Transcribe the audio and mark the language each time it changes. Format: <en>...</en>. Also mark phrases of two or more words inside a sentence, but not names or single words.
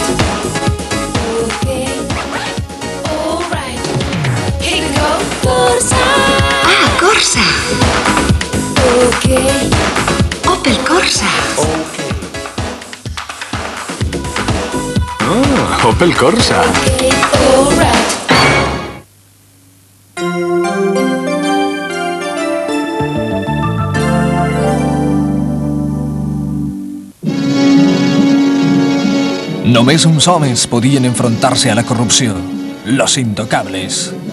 <en>Okay, alright. Here we go. Corsa. Ah, Corsa. Okay. Opel Corsa. Ah, Opel Corsa. Okay, alright.</en> <ca>Només uns homes podien enfrontar-se a la corrupció,</ca> <es>los intocables.</es>